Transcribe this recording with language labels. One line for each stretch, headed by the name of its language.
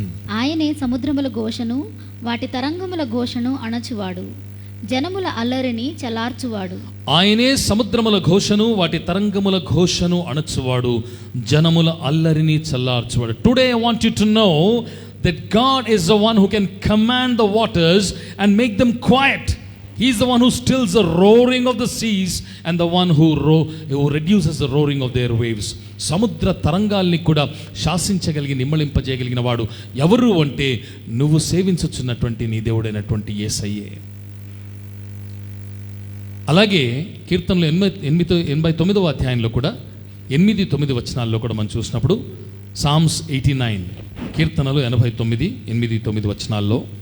Telugu: ఆయనే సముద్రముల ఘోషను వాటి తరంగముల ఘోషను అణచువాడు, జనముల అల్లరిని చల్లార్చువాడు. ఆయనే సముద్రముల ఘోషను వాటి తరంగముల ఘోషను అణచువాడు, జనముల అల్లరిని చల్లార్చువాడు.
English: Today I want you to know that God is the one who can command the waters and make them quiet. He is the one who stills the roaring of the seas and the one who reduces the roaring of their waves.
Telugu: సముద్ర తరంగాల్ని కూడా శాసించగలిగి నిమ్మళింపజేయగలిగిన వాడు ఎవరు అంటే నువ్వు సేవించుచున్నటువంటి నీ దేవుడైనటువంటి యేసయ్యే. అలాగే కీర్తనలు 89వ అధ్యాయంలో కూడా 8-9 వచనాల్లో కూడా మనం చూసినప్పుడు సామ్స్ 89, కీర్తనలు 89, 8-9 వచనాల్లో